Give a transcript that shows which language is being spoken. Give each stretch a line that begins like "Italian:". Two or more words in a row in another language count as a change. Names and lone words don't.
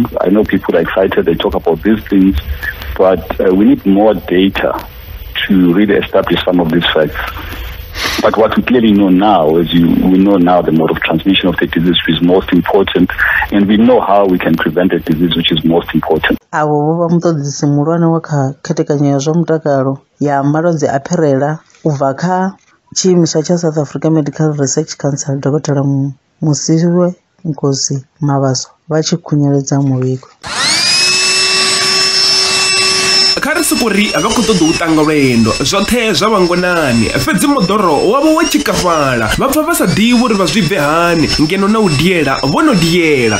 English: I know people are excited. They talk about these things, but we need more data to really establish some of these facts. But what we clearly know now is we know now the mode of transmission of the disease, which is most important, and we know how we can prevent the disease, which is most important.
Venda: Avo vho vha muṱoḓisi muhulwane wa kha khethekanyo ya zwa mutakalo ya malwadze a phirela u bva kha tshiimiswa tsha South African Medical Research Council, Dr. Musiwe Nkosi Mabaso, vha tshi khunyeledza muvhigo. Kha ri siku ri a vha khou ṱoḓa u ṱanga lwendo zwoṱhe zwa vhangonani fhedzi moḓoro wavho wa tshikafhala vha pfa vha sa ḓivhi uri vha zwi bve hani ngeno na u diela vho no diela.